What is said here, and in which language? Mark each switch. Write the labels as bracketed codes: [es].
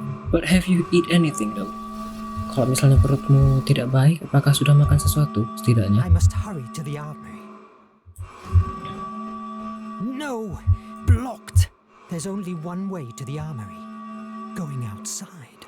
[en] But have you eat anything though? [id] Kalau misalnya perutmu tidak baik, apakah sudah makan sesuatu setidaknya? [en] I must hurry to the armory. No! Blocked! There's only one way to the armory. Going outside.